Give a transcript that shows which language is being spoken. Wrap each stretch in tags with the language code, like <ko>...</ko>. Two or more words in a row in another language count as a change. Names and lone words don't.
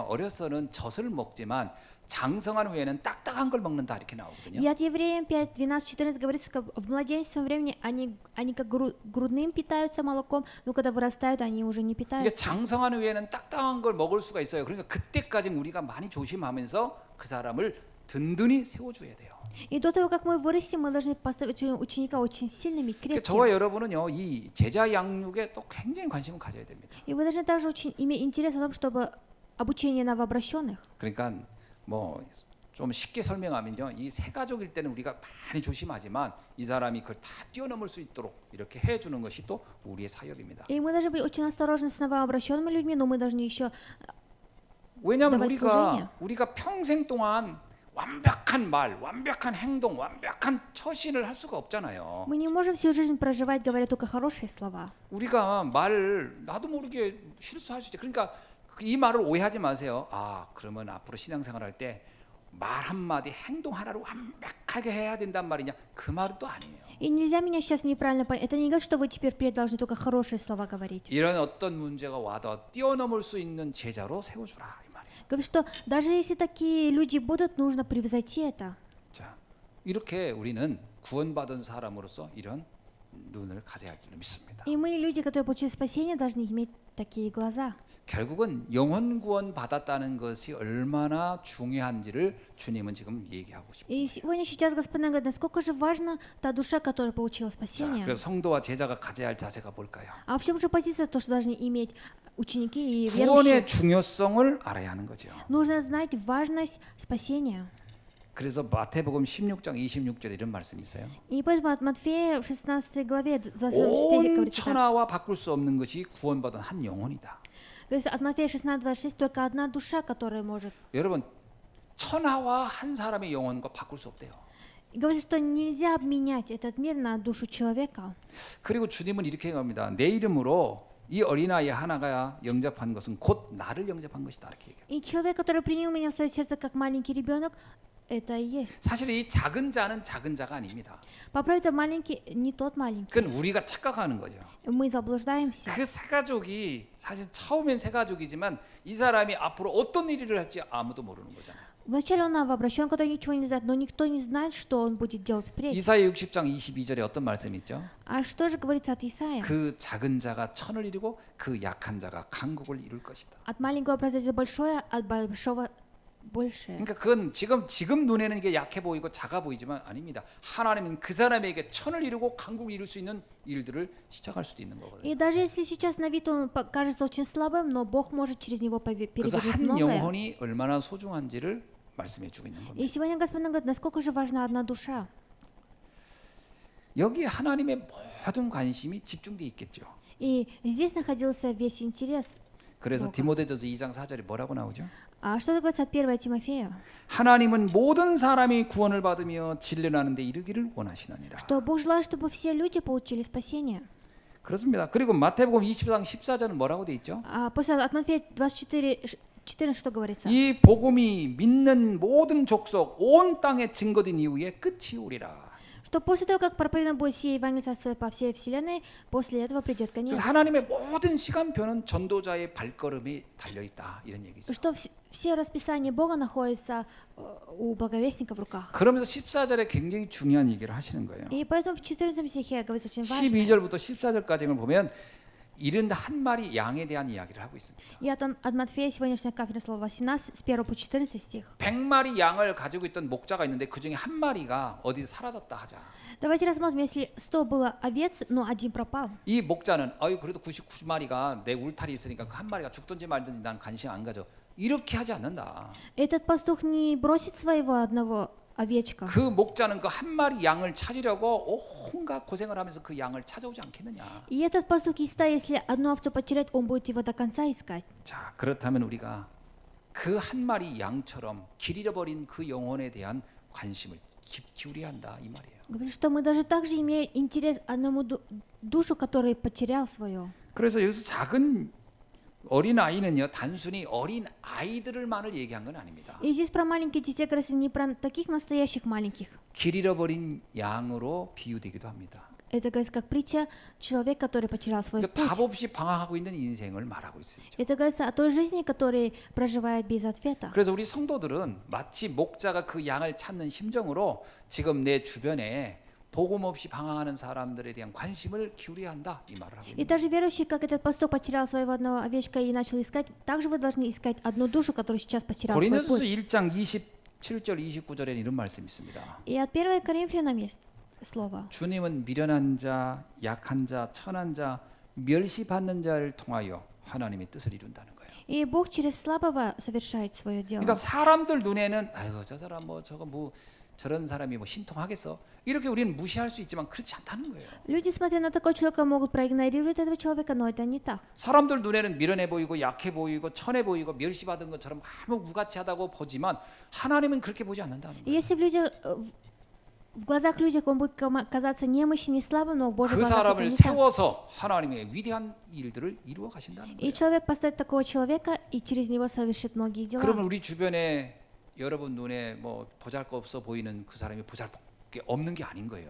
<ko>어려서는 젖을 먹지만 장성한 후에는 딱딱한 걸 먹는다 이렇게 나오거든요.</ko> <ru>И от Евреям 5, 12, 14 говорится, как в младенческом времени они как грудным питаются молоком, но когда вырастают, они уже не</ru> <ko>이게</ko> <ru>питаются.</ru> <ko>장성한 후에는 딱딱한 걸 먹을 수가 있어요. 그러니까 그때까지 우리가 많이 조심하면서 그 사람을 든든히 세워줘야 돼요.</ko> <ru>И до того, как мы вырастем, мы должны поставить ученика очень сильным и</ru> <ko>그러니까 저와</ko> <ru>крепким.</ru> <ko>여러분은요, 이 제자 양육에 또 굉장히 관심을 가져야 됩니다.</ko> <ru>И вы должны также очень иметь интерес о том, чтобы обучение новообращенных.</ru> <ko>그러니까 뭐 좀 쉽게 설명하면요, 이 새 가족일 때는 우리가 많이 조심하지만 이 사람이 그걸 다 뛰어넘을 수 있도록 이렇게 해주는 것이 또 우리의 사역입니다.</ko> <ru>И мы должны быть очень осторожны с новообращенными людьми, но мы должны еще</ru> <ko>왜냐하면</ko> <ru>давать служение.</ru> <ko>우리가 평생 동안 완벽한 말, 완벽한 행동, 완벽한 처신을 할 수가 없잖아요.</ko> <ru>Мы не можем всю жизнь проживать, говоря только хорошие слова.</ru> <ko>우리가 말을 나도 모르게 실수할 수 있지. 그러니까 이 말을 오해하지 마세요. 아, 그러면 앞으로 신앙생활할 때 말 한마디, 행동 하나를 완벽하게 해야 된단 말이냐? 그 말은 또 아니에요.</ko> <ru>И нельзя меня сейчас неправильно понять. Это не говорит, что вы теперь впредь должны только хорошие слова говорить.</ru> <ko>이런 어떤 문제가 와도 뛰어넘을 수 있는 제자로 세워주라 이 말이에요.</ko> <ru>Говорит, что даже если такие люди будут, нужно превзойти это.</ru> <ko>자, 이렇게 우리는 구원받은 사람으로서 이런 눈을 가져야 할 줄 믿습니다.</ko> <ru>И мы, люди, которые получили спасение, должны иметь такие глаза.</ru> <ko>결국은 영혼 구원 받았다는 것이 얼마나 중요한지를 주님은 지금 얘기하고 싶어요.</ko> <ru>И сегодня сейчас Господин говорит, насколько же важна та душа, которая получила</ru> <ko>자,</ko> <ru>спасение.</ru> <ko>그래서 성도와 제자가 가져야 할 자세가 뭘까요?</ko> <ru>А в чем же позиция, то, что должны иметь ученики и</ru> <ko>구원의</ko> <ru>верующие?</ru> <ko>중요성을 알아야 하는 거죠.</ko> <ru>Нужно знать важность спасения.</ru> <ko>그래서 마태복음 16장 26절에 이런 말씀이 있어요.</ko> <ru>И поэтому от Матфея в 16 главе, 26 стихе</ru> <ko>온</ko> <ru>говорится так.</ru> <ko>천하와 바꿀 수 없는 것이 구원받은 한 영혼이다.</ko> <ru>Говорится, от Матфея 16:26 только одна душа, которая может.</ru> <ko>여러분, 천하와 한 사람의 영혼과 바꿀 수 없대요.</ko> <ru>И говорится, что нельзя обменять этот мир на душу человека.</ru> <ko>그리고 주님은 이렇게 얘기합니다. 내 이름으로 이 어린아이 하나가 영접한 것은 곧 나를 영접한 것이다. 이렇게 얘기해요.</ko> <ru>И человек, который принял меня в свое сердце как маленький ребенок, это и есть.</ru> <ko>사실 이 작은 자는 작은 자가 아닙니다.</ko> <ru>По правде, маленький не тот маленький.</ru> <ko>그건 우리가 착각하는 거죠.</ko> <ru>Мы заблуждаемся.</ru> <ko>그 세 가족이 사실 처음엔 세 가족이지만 이 사람이 앞으로 어떤 일을 할지 아무도 모르는 거잖아요.</ko> <ru>Вначале он новообращен, который ничего не знает, но никто не знает, что он будет делать впредь.</ru> <ko>이사야 60장 22절에 어떤 말씀이 있죠?</ko> <ru>А что же говорится от Исаия?</ru> <ko>그 작은 자가 천을 이루고 그 약한 자가 강국을 이룰 것이다.</ko> <ru>От маленького произойдет большое, от большого большее.</ru> <ko>그러니까 그건 지금 눈에는 이게 약해 보이고 작아 보이지만 아닙니다. 하나님은 그 사람에게 천을 이루고 강국을 이룰 수 있는 일들을 시작할 수도 있는 거거든요.</ko> <ru>И даже если сейчас на вид он кажется очень слабым, но Бог может через него</ru> <ko>그래서</ko> <ru>перевернуть</ru> <ko>한</ko> <ru>многое.</ru> <ko>영혼이 얼마나 소중한지를 말씀해 주고 있는 겁니다.</ko> <ru>И сегодня Господь нам говорит, насколько же важна одна душа.</ru> <ko>여기 하나님의 모든 관심이 집중돼 있겠죠.</ko> <ru>И здесь находился весь интерес.</ru> <ko>그래서 뭐가? 디모데전서 2장 4절에 뭐라고 나오죠?</ko> <ru>А что говорится от 1 Тимофея?</ru> <ko>하나님은 모든 사람이 구원을 받으며 진리하는 데 이르기를 원하시느니라.</ko> <ru>Что Бог желает, чтобы все люди получили спасение.</ru> <ko>그렇습니다. 그리고 마태복음 20장 14절은 뭐라고 돼 있죠?</ko> <ru>А после от Матфея 24:14 что говорится?</ru> <ko>이 복음이 믿는 모든 족속 온 땅에 증거된 이후에 끝이 오리라.</ko> <ru>Что после того, как проповедано будет сие Евангелие Царства по всей вселенной, после этого придет конец.</ru> <ko>그래서 하나님의 모든 시간표는 전도자의 발걸음이 달려 있다 이런 얘기죠.</ko> <ru>Что все расписания Бога находятся у благовестника в руках.</ru> <ko>그러면서 14절에 굉장히 중요한 얘기를 하시는 거예요.</ko> <ru>И поэтому в 14 стихе говорится очень важно.</ru> <ko>12절부터 14절까지를 보면 71마리 양에 대한 이야기를 하고 있습니다.</ko> <ru>И от Матфея сегодняшнее кафедра слова 18 с 1 по 14 стих.</ru> <ko>100마리 양을 가지고 있던 목자가 있는데 그 중에 한 마리가 어디 사라졌다 하자.</ko> <ru>Давайте рассмотрим, если 100 было овец, но один пропал.</ru> <ko>이 목자는 그래도 99마리가 내 울타리 있으니까 그 한 마리가 죽든지 말든지 난 관심 안 가져. 이렇게 하지 않는다.</ko> <ru>Этот пастух не бросит своего одного овечка.</ru> <ko>그 목자는 그 한 마리 양을 찾으려고 온갖 고생을 하면서 그 양을 찾아오지 않겠느냐.</ko> <ru>И этот пастух из стаи, если одну овцу потерять, он будет его до конца искать.</ru> <ko>자, 그렇다면 우리가 그 한 마리 양처럼 길 잃어버린 그 영혼에 대한 관심을 기울여야 한다 이 말이에요.</ko> <ru>Говорит, что мы даже также имеем интерес одному душу, который потерял свое.</ru> <ko>그래서 여기서 작은 어린 아이는요 단순히 어린 아이들을만을 얘기한 건 아닙니다.</ko> <ru>И здесь про маленьких детей говорится не про таких настоящих маленьких.</ru> <ko>길 잃어버린 양으로 비유되기도 합니다.</ko> <ru>Это говорится как притча человек, который потерял свой</ru> <ko>그러니까</ko> <ru>путь.</ru> <ko>답 없이 방황하고 있는 인생을 말하고 있죠.</ko> <ru>Это говорится о той жизни, которая проживает без ответа.</ru> <ko>그래서 우리 성도들은 마치 목자가 그 양을 찾는 심정으로 지금 내 주변에 복음 없이 방황하는 사람들에 대한 관심을 기울여야 한다 이 말을 하고</ko> <ru>И</ru> <ko>있는 거예요.</ko> <ru>также верующий, как этот пастух потерял своего одного овечка и начал искать, также вы должны искать одну душу, которая сейчас потеряла свой</ru> <ko>고린도전서</ko> <ru>путь.</ru> <ko>1장 27절 29절에 이런 말씀이 있습니다.</ko> <ru>И от 1 Коринфянам есть слово.</ru> <ko>주님은 미련한 자, 약한 자, 천한 자, 멸시받는 자를 통하여 하나님의 뜻을 이룬다는 거예요.</ko> <ru>И Бог через слабого совершает свое дело.</ru> <ko>그러니까 사람들 눈에는 아이고 저 사람 저런 사람이 신통하겠어 이렇게 우리는 무시할 수 있지만 그렇지 않다는 거예요.</ko> <ru>Люди, смотря на такого человека, могут проигнорировать этого человека, но это не так.</ru> <ko>사람들 눈에는 미련해 보이고 약해 보이고 천해 보이고 멸시받은 것처럼 아무 무가치하다고 보지만 하나님은 그렇게 보지 않는다는</ko> <ru>И</ru> <ko>거예요.</ko> <ru>если в глазах людей он будет казаться немощным, не слабым, но в Божьих</ru> <ko>그</ko> <ru>глазах это</ru> <ko>사람을</ko> <ru>не так.</ru> <ko>세워서 하나님의 위대한 일들을 이루어 가신다는</ko> <ru>И</ru> <ko>거예요.</ko> <ru>человек поставит такого человека, и через него совершит многие дела.</ru> <ko>그러면 우리 주변에 여러분 눈에 보잘것없어 보이는 그 사람이 보잘게 없는 게 아닌 거예요.</ko>